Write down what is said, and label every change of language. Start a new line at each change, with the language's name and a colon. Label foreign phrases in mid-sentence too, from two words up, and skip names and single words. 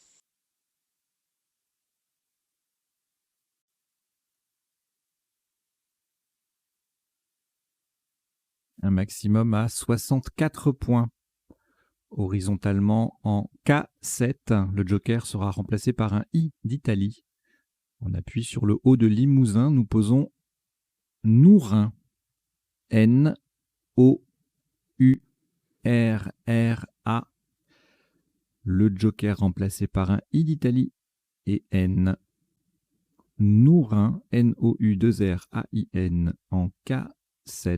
French: Un maximum à 64 points. Horizontalement en K7, le joker sera remplacé par un I d'Italie. On appuie sur le haut de Limousin, nous posons Nourin. N-O-U-R-R-A. Le joker remplacé par un I d'Italie et N. Nourin, N-O-U-2-R-A-I-N en K7.